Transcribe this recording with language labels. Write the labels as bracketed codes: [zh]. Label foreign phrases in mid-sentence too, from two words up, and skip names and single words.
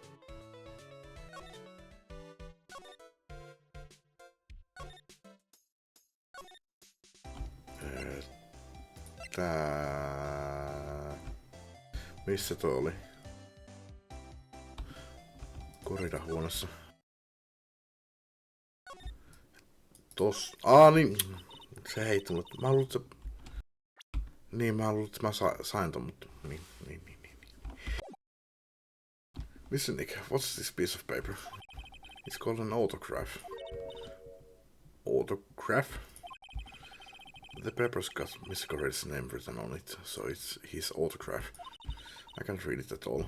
[fi] Missä toi oli? Koridahuoneessa. Niin. Se heitti mut. Mä luulen, että Niin, mä luulen, että mä sain ton, mutta... Niin. [en] Listen, Nick, what's this piece of paper? It's called an autograph. Autograph? The paper's got Mr. Corey's name written on it, so it's his autograph. I can't read it at all.